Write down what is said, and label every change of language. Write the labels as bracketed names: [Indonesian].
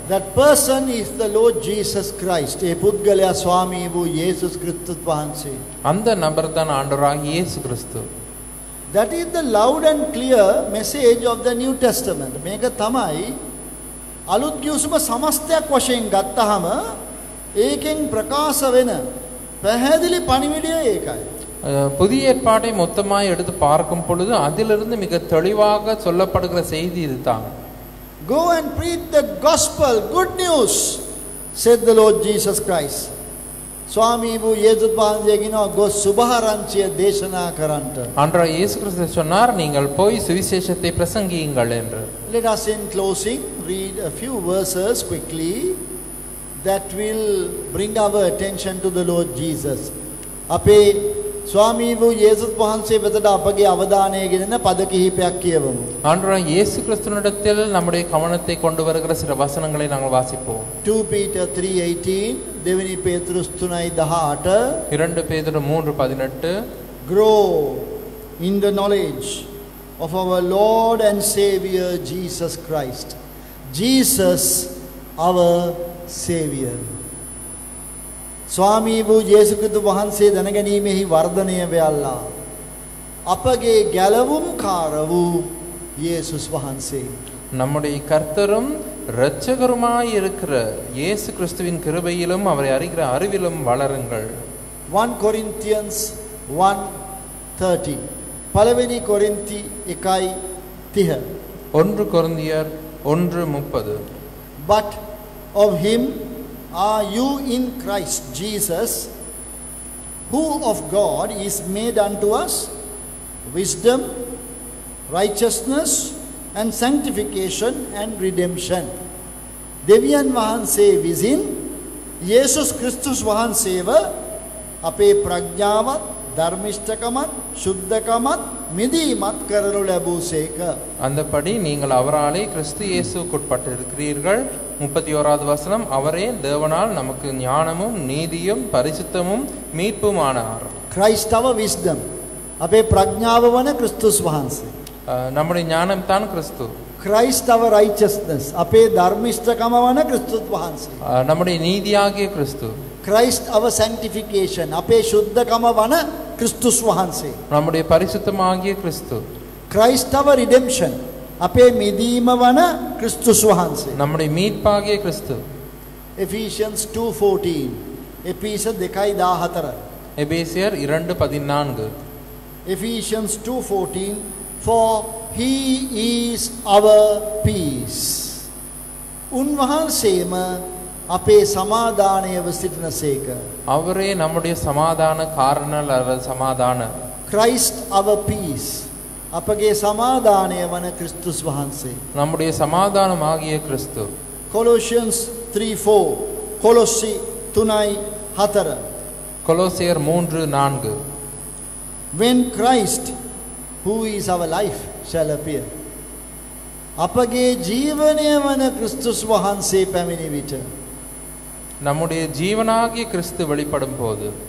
[English] That person is the Lord Jesus Christ. [Sinhala] ඒ පුද්ගලයා ස්වාමී වූ යේසුස් ක්‍රිස්තුස් වහන්සේ. [Tamil] அந்த நபர் தான் ஆண்டவராகிய இயேசு கிறிஸ்து. [English] That is the loud and clear message of the New Testament. [Sinhala] මේක තමයි අලුත් ගිවිසුම සමස්තයක් වශයෙන් ගත්තහම ඒකෙන් ප්‍රකාශ වෙන පැහැදිලි පණිවිඩය ඒකයි. [Tamil] புதிய ஏற்பாட்டை மொத்தமாய் எடுத்து பார்க்கும் பொழுது அதிலிருந்து மிக தெளிவாக சொல்லப்படுகிற செய்தி இதுதான். [English] Go and preach the gospel, good news, said the Lord Jesus Christ. [Sinhala] ස්වාමී වූ යේසුස් වහන්සේ කියනවා ගොස් සුභාරංචිය දේශනා කරන්නට. [Tamil] ஆண்டவர் இயேசு கிறிஸ்து சொன்னார், நீங்கள் போய் சுவிசேஷத்தை பிரசங்கியுங்கள் என்று. [English] Let us in closing read a few verses quickly that will bring our attention to the Lord Jesus. [Sinhala] අපේ ස්වාමී වූ යේසුස් වහන්සේ වෙතට අපගේ අවධානය ගෙනෙන පද කිහිපයක් කියවමු. [Tamil] ஆண்டவர் இயேசு கிறிஸ்துவினிடத்தில் நம்முடைய கவனத்தை கொண்டு வருகிற சில வசனங்களை நாங்கள் வாசிப்போம். [Sinhala] 2 Peter 3:18, දෙවෙනි පේතෘස් 3:18. [Tamil] 2 பேதுரு 3:18. [English] Grow in the knowledge of our Lord and Savior Jesus Christ. Jesus our Savior. [Sinhala] ස්වාමී වූ යේසුස් ක්‍රිස්තුස් වහන්සේ දැනගැනීමෙහි වර්ධනය වෙයල්ලා. අපගේ ගැලවුම් කාර වූ යේසුස් වහන්සේ. [Tamil] நம்முடைய கர்த்தரும் இரட்சகருமாய் இருக்கிற இயேசு கிறிஸ்துவின் கிருபையிலும் அவரை அறிகிற அறிவிலும் வளருங்கள். [English] 1 Corinthians 1:30. [Sinhala] පළවෙනි කොරින්ති 1:30. [Tamil] 1 கொரிந்தியர் 1:30. [English] But of him are you in Christ Jesus, who of God is made unto us wisdom, righteousness and sanctification and redemption. [Sinhala] දෙවියන් වහන්සේ විසින් යේසුස් ක්‍රිස්තුස් වහන්සේව අපේ ප්‍රඥාවත් ධර්මිෂ්ඨකමත් සුද්ධකමත් මිදීමත් කරනු ලැබූසේක. [Tamil] அந்தபடி நீங்கள் அவராலே கிறிஸ்து இயேசுவுக்குட்பட்டு இருக்கிறீர்கள். 31வது வசனம், அவரே தேவனால் நமக்கு ஞானமும் நீதியும் பரிசுத்தமும் மீட்புமானார். [English] Christ our wisdom. [Sinhala] අපේ ප්‍රඥාව වන ක්‍රිස්තුස් වහන්සේ. [Tamil] நம்முடைய ஞானம் தான் கிறிஸ்து. [English] Christ our righteousness. [Sinhala] අපේ ධර්මිෂ්ඨකම වන ක්‍රිස්තුස් වහන්සේ. [Tamil] நம்முடைய நீதியாகிய கிறிஸ்து. [English] Christ our sanctification. [Sinhala] අපේ ශුද්ධකම වන ක්‍රිස්තුස් වහන්සේ. [Tamil] நம்முடைய பரிசுத்தமாகிய கிறிஸ்து. [English] Christ our redemption. [Sinhala] අපේ මිදීම වන ක්‍රිස්තුස් වහන්සේ. [Tamil] நம்முடைய மீட்பாகிய கிறிஸ்து. [English] Ephesians 2:14. එපිස 2:14. எபேசியர் 2:14. Ephesians 2:14. For He is our peace. [Sinhala] උන්වහන්සේම අපේ සමාදානයව සිටිනසේක. [Tamil] அவரே நம்முடைய சமாதான காரணர் அல்லது சமாதான. [English] Christ our peace. [Sinhala] අපගේ සමාදානය වන ක්‍රිස්තුස් වහන්සේ. [Tamil] நம்முடைய சமாதானமாகிய கிறிஸ்து. [English] Colossians 3:4. කොලොස්සි 3:4. [Tamil] கொலோசியர் 3:4. [English] When Christ, who is our life, shall appear. [Sinhala] අපගේ ජීවනය වන ක්‍රිස්තුස් වහන්සේ පැමිණි විට. [Tamil] நம்முடைய ஜீவனாகிய கிறிஸ்து வெளிப்படும் போது.